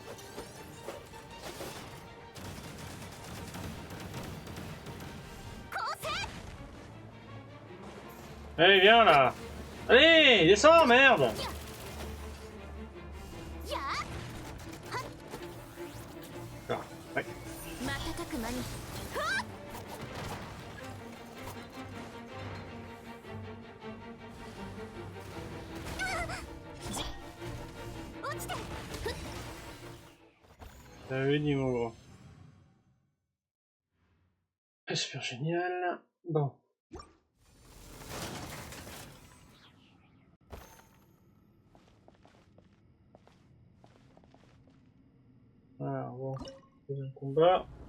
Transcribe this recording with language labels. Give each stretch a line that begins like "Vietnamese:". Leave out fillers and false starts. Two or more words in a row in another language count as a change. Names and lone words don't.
French: Allez, viens là! Allez, descends, merde! Ah, ouais.
Japanese: 瞬く間に落ちて
French: T'as vu, dis mon gros. Super génial. Bon. Alors bon, deuxième combat.